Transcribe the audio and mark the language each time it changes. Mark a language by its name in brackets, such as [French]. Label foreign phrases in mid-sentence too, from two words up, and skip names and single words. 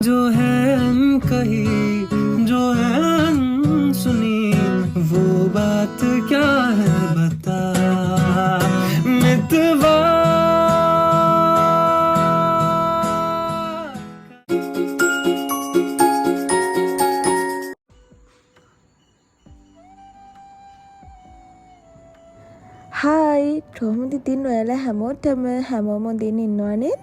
[Hindi] जो है कही जो है सुनी वो बात क्या है बता मितवा [Sinhala] හායි කොහොමද ඉතින් ඔයාලා හැමෝටම හැමෝම හොඳින් ඉන්නව නේද?